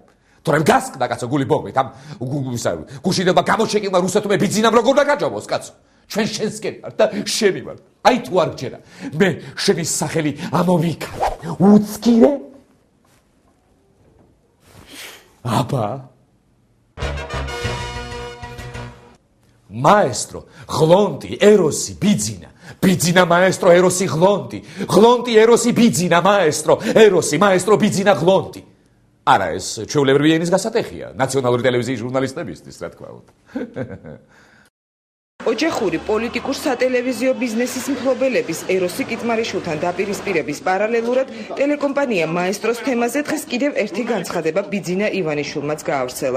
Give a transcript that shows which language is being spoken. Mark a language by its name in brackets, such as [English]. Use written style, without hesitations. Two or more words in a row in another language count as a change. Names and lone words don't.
[Georgian] თორემ გასკდა კაცო გული ბოგვით ამ გუშინებმა გამოშეკილმა რუსეთმა ბიძინამ როგორ დაგაჯობოს კაცო. ჩვენ შენსკენ ვარ და შენი ვარ. აი თუ არ გჯერა, მე შენი სახელი ამოვიქალე. უცკირე? აბა Maestro, Glonti, Erosi, Bidzina maestro, Erosi, Glonti, Erosi, Bidzina maestro, Erosi, maestro, Bidzina, Glonti. Არა ეს ჩვეულებრივი ენის გასატეხია ნაციონალური ტელევიზიის ჟურნალისტებისთვის, რა თქმა უნდა. ოჯახური პოლიტიკურ სატელევიზიო ბიზნესის მფლობელების ეროსი კიწმარიშვილთან დაპირისპირების პარალელურად ტელეკომპანია მაესტროს თემაზე დღეს კიდევ ერთი განცხადება ბიძინა ივანიშვილმაც გაავრცელა.